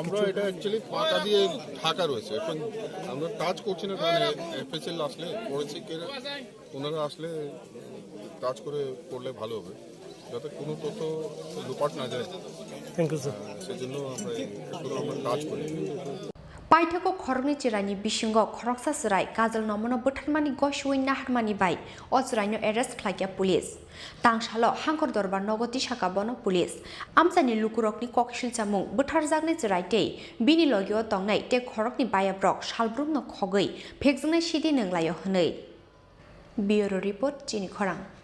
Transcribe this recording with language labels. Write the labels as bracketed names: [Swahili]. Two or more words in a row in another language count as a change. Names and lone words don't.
[Bangla] আমরা এটা অ্যাকচুয়ালি পাতা দিয়ে ঢাকা রয়েছে এখন আমরা টাচ করছি না কারণ এফএসএল আসলে পড়েছি কে ওনারা আসলে টাচ করলে ভালো হবে যাতে কোনো তথ্য লোপাট না যায় [English] thank you sir [Bangla] সেজন্য আমরা টাচ করি [Kok Borok] पाइथको खरकनि चिरायनि बिसिंगो खरकसा सराय काजल नमनो बोथारमानि गशुइ नाहारमानि बाय अचरायनो एरेस्ट खालायया पुलिस तांसालो हांखर दरबार नगति शाखा बनो पुलिस आमसानि लुकुरकनि ककशिल जामुं बोथारजागनि चिरायते बिनि लगियो तंनाय ते खरकनि बायाब्रक सालब्रुमनो खगै फेकजोंनाय सिदि नंलायो हनै ब्यूरो रिपोर्ट चिनि खरां